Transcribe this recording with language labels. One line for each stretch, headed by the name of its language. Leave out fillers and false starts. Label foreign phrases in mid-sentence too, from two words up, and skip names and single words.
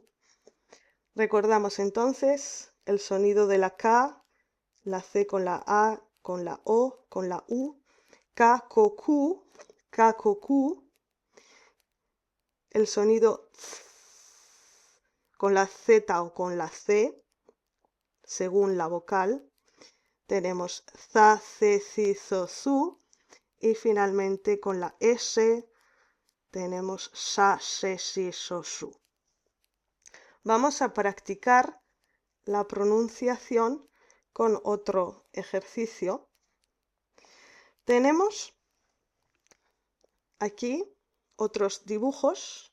Spanish: Recordamos entonces el sonido de la K, la C con la A, con la O, con la U, K, Ko, Ku, K, Ko, Ku. El sonido con la Z o con la C, según la vocal. Tenemos za, ce, ci, zo, zu. Y finalmente con la S tenemos sa, se, si, so, su. Vamos a practicar la pronunciación con otro ejercicio. Tenemos aquí otros dibujos.